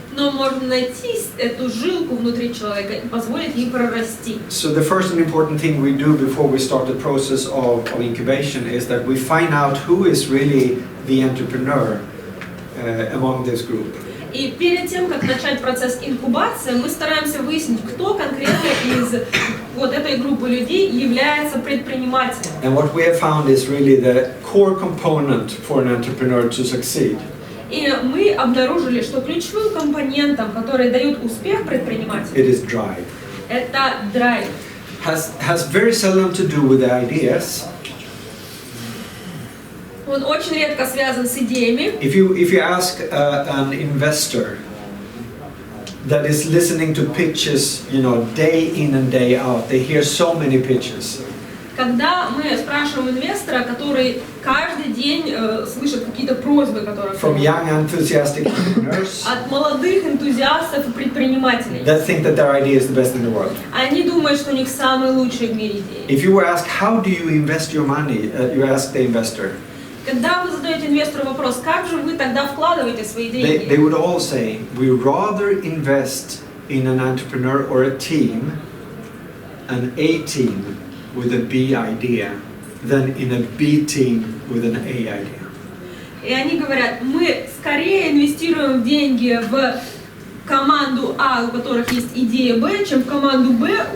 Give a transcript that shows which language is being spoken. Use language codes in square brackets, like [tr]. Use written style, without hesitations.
[ru] Но можно найти эту жилку внутри человека и позволить ей прорасти. [en] So the first and important thing we do before we start the process of incubation is that we find out who is really the entrepreneur among this group. [ru] И перед тем, как начать процесс инкубации, мы стараемся выяснить, кто конкретно из вот этой группы людей является предпринимателем. [en] And what we have found is really the core component for an entrepreneur to succeed. [ru] И мы обнаружили, что ключевым компонентом, который дает успех предпринимателю, [en] it is drive. [ru] Это драйв. [en] Has very seldom to do with the ideas. [ru] Он очень редко связан с идеями. [en] If you ask an investor that is listening to pitches, you know, day in and day out, they hear so many pitches. [ru] Когда мы спрашиваем инвестора, который каждый день слышит какие-то просьбы, которые [en] From young enthusiastic entrepreneurs [ru] от молодых энтузиастов и предпринимателей, [en] that think that their idea is the best in the world. [ru] они думают, что у них самые лучшие в мире идеи. [en] If you were asked how do you invest your money, you ask the investor. [ru] Когда вы задаете инвестору вопрос, как же вы тогда вкладываете свои деньги? [en] They would all say, we rather invest in an entrepreneur or a team, an A team with a B idea, than in a B team with an A idea. [ru] И они говорят, мы скорее инвестируем деньги в команду А, у которых есть идея Б, чем в команду Б.